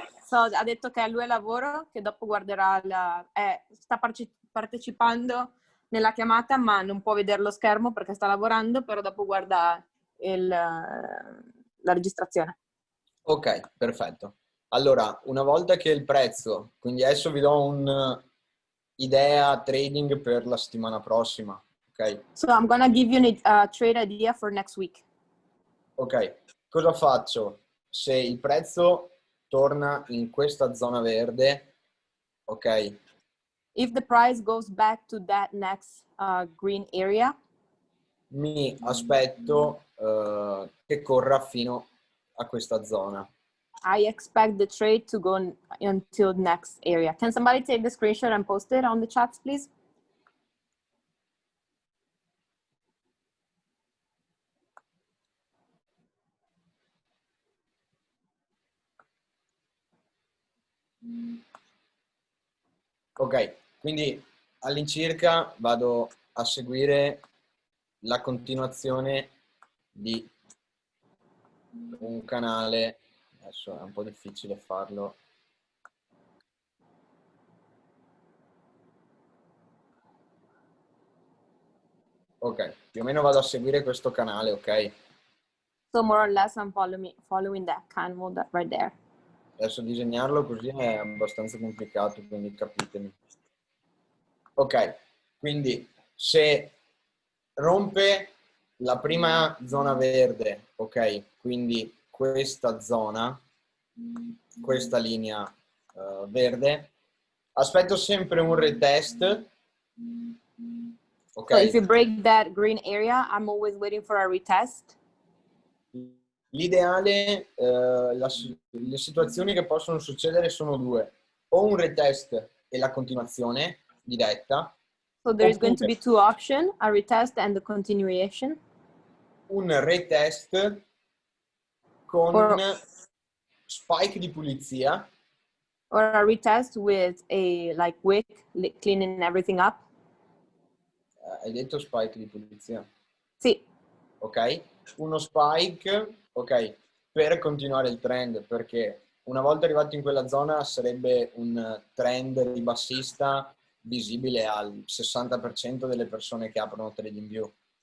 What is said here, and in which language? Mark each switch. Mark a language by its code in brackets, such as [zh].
[it] So, ha detto che a lui è lavoro, che dopo guarderà sta partecipando nella chiamata, ma non può vedere lo schermo perché sta lavorando, però dopo guarda la registrazione. Ok, perfetto. Allora, una volta che il prezzo, quindi adesso vi do un'idea trading per la settimana prossima, ok? [en] So I'm gonna give you a trade idea for next week. [it] Ok, cosa faccio? Se il prezzo torna in questa zona verde, ok? [en] If the price goes back to that next green area, [it] mi aspetto che corra fino a questa zona. [en] I expect the trade to go until next area. Can somebody take the screenshot and post it on the chats, please? [it] Ok, quindi all'incirca vado a seguire la continuazione di un canale, adesso è un po' difficile farlo. Ok, più o meno vado a seguire questo canale, ok? [en] So more or less I'm following that canal right there. [it] Adesso disegnarlo così è abbastanza complicato, quindi capitemi. Ok, quindi se rompe la prima zona verde, ok? Quindi questa zona, questa linea verde, aspetto sempre un retest. Ok. [en] So if you break that green area, I'm always waiting for a retest. [it] L'ideale, le situazioni che possono succedere sono due: o un retest e la continuazione diretta. [en] So there is going to be two options, a retest and the continuation. [it] Un retest con spike di pulizia. [en] Or a retest with a wick cleaning everything up. [it] Hai detto spike di pulizia? Sì. Ok. Uno spike, ok, per continuare il trend, perché una volta arrivati in quella zona sarebbe un trend ribassista visibile al 60% delle persone che aprono TradingView.